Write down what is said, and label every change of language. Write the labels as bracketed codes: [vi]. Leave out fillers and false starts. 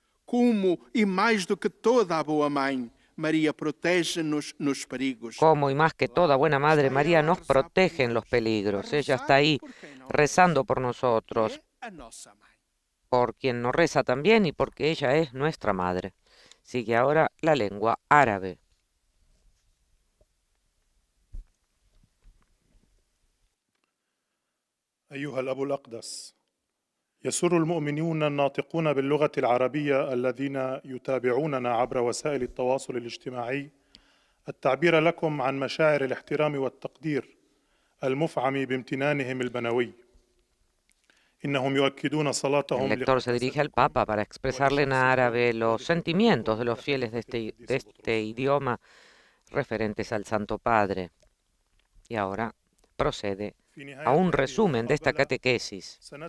[pt] Como e mais do que toda a boa mãe, María protege-nos nos perigos. [es] Como y más que toda buena madre, María nos protege en los peligros. Ella está ahí rezando por nosotros, por quien nos reza también y porque ella es nuestra madre. Sigue ahora la lengua árabe. [ar] أيها الأب الأقدس، يسر المؤمنون الناطقون باللغة العربية الذين يتابعوننا عبر وسائل التواصل الاجتماعي التعبير لكم عن مشاعر الاحترام والتقدير المفعم بامتنانهم البنوي. إنهم يؤكدون صلاتهم. [es] El lector se dirige al Papa para expresarle en árabe los sentimientos de los fieles de este idioma referentes al Santo Padre. Y ahora procede a un resumen de esta catequesis.